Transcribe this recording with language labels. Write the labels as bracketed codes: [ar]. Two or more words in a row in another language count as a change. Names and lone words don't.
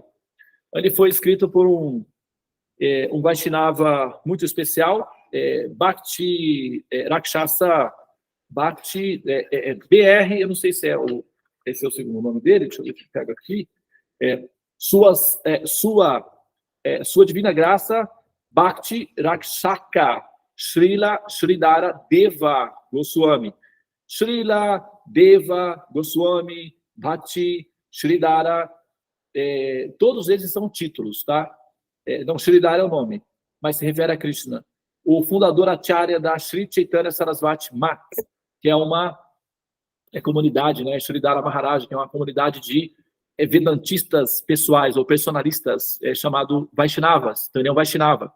[pt] Ele foi escrito por um Vaishnava muito especial, Bhakti Rakshasa, Bhakti BR, eu não sei se esse é o segundo nome dele, deixa eu ver se eu pego aqui, sua divina graça, Bhakti Rakshaka, Srila Sridhara Deva Goswami. Srila Deva Goswami, Bhakti Sridhara, todos eles são títulos, tá? Não, Sridhara é o nome, mas se refere a Krishna. O fundador Acharya da Sri Chaitanya Sarasvati Mat, que é uma comunidade, né? Sridhara Maharaj, que é uma comunidade de vedantistas pessoais ou personalistas, chamado Vaishnavas, então ele é um Vaishnava.